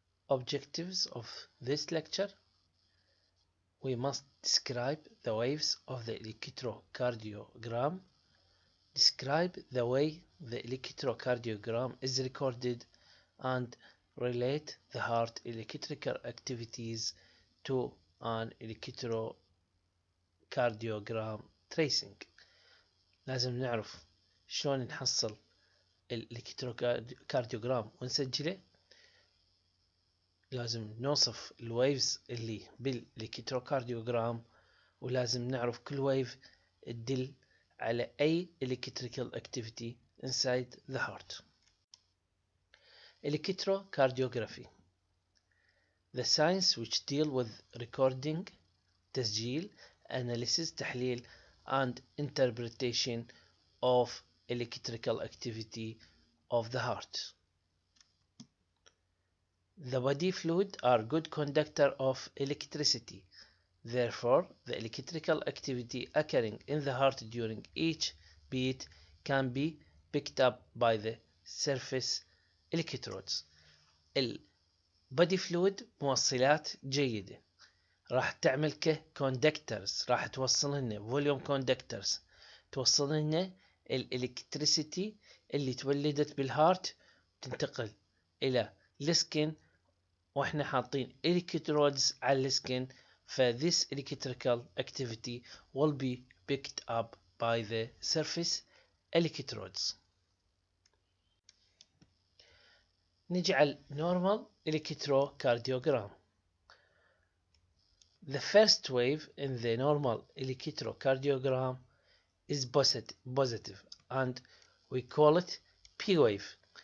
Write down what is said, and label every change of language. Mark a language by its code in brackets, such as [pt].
[en] Objectives of this lecture: we must describe the waves of the electrocardiogram, describe the way the electrocardiogram is recorded, and relate the heart electrical activities to an electrocardiogram tracing. [ar] لازم نعرف شلون نحصل الالكتروكارديوجرام ونسجله. لازم نوصف الويفز اللي بالالكتروكارديوجرام، ولازم نعرف كل ويف تدل على أي [en] electrical activity inside the heart. Electrocardiography, the science which deal with recording, تسجيل, analysis, تحليل, and interpretation of electrical activity of the heart. The body fluid are good conductor of electricity. Therefore, the electrical activity occurring in the heart during each beat can be picked up by the surface electrodes. [ar] البادي فلويد موصلات جيدة، راح تعمل ككوندكترز، راح توصلنا فوليوم كوندكترز، توصلنا الالكتريسيتي اللي تولدت بالهارت تنتقل الى السكن، واحنا حاطين electrodes على السكن. [en] فthis electrical activity will be picked up by the surface electrodes. [ar] نجي على normal electrocardiogram. [en] The first wave in the normal electrocardiogram is positive and we call it P wave.